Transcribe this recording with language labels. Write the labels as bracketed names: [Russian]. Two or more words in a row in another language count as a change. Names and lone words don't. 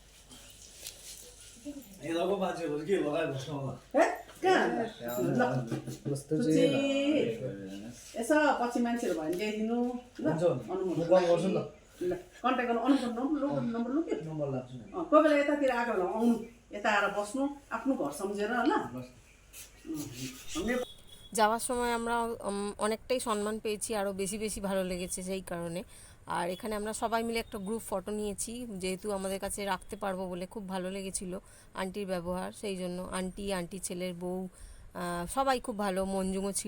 [Nepali] बाजे के लगाएर बस्नु होला कहाँ ल सुची यसो पछि मान्छेहरू भयो भने ल्याइदिनु ल अनुमोदन ल कन्ट्याक्ट गर्नु अनुमोदन नम्बर लु के कोही बेला यतातिर आएको बेला आउनु यता आएर बस्नु आफ्नो घर सम्झेर ल [Bangla] যাওয়ার সময় আমরা অনেকটাই সম্মান পেয়েছি, আরও বেশি বেশি ভালো লেগেছে সেই কারণে। আর এখানে আমরা সবাই মিলে একটা গ্রুপ ফটো নিয়েছি, যেহেতু আমাদের কাছে রাখতে পারবো বলে। খুব ভালো লেগেছিল আন্টির ব্যবহার, সেই জন্য আন্টি ছেলের বউ সবাই খুব ভালো, মঞ্জুমও ছিল।